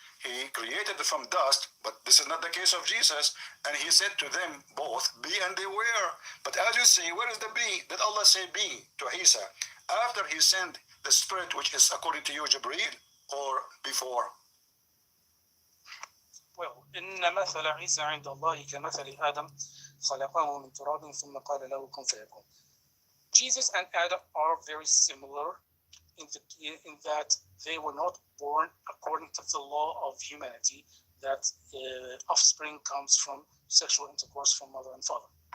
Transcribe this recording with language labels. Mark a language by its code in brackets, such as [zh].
[en] He created from dust, but this is not the case of Jesus. And he said to them both, be, and they were. But as you see, where is the be? Did Allah say be to Isa after he sent the spirit, which is according to you, Jibreel, or before? Well, [ar] إن مثل عيسى عند الله كمثل آدم خلقه من تراب ثم قال له كن فيكون. [en] Jesus and Adam are very similar in that they were not born according to the law of humanity, that offspring comes from sexual intercourse from mother and father.